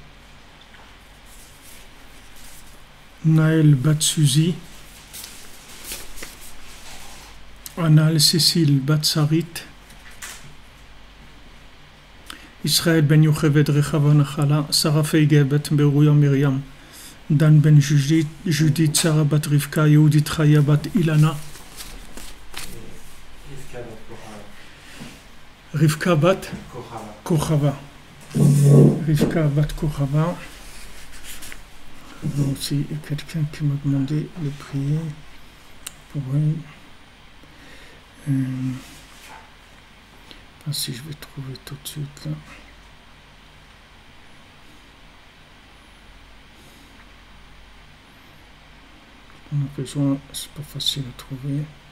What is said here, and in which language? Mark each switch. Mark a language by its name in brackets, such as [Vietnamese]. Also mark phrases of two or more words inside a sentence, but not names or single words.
[French] Naël bat Suzy, Anal Cécile bat Sarit, Israël ben Yochevet Rechava Nachala, Sarah Feige bat Beruya Miriam, Dan ben Judith, Sarah bat Rivka, Yehudit Chaya bat Ilana, Rivka bat Kochava. Rivka bat Kochava. Donc, il y a quelqu'un qui m'a demandé de prier pour elle. Je ne sais pas si je vais trouver tout de suite là. On a besoin, c'est pas facile à trouver.